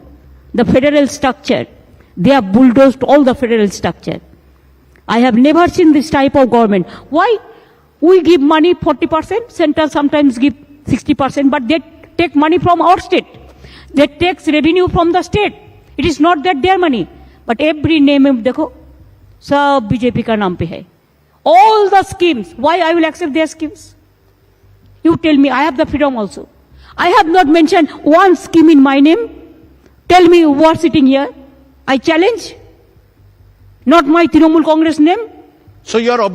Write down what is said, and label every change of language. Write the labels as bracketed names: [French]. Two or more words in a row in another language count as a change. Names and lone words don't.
[English] The federal structure, they have bulldozed all the federal structure. I have never seen this type of government. Why? We give money 40%, central sometimes give 60%, but they take money from our state. They take revenue from the state. It is not that their money. But every name, [Hindi] dekho, सब BJP का नाम पे है. [English] All the schemes, why I will accept their schemes? You tell me, I have the freedom also. I have not mentioned one scheme in my name. Tell me who are sitting here. I challenge. Not my Trinamool Congress name. So you're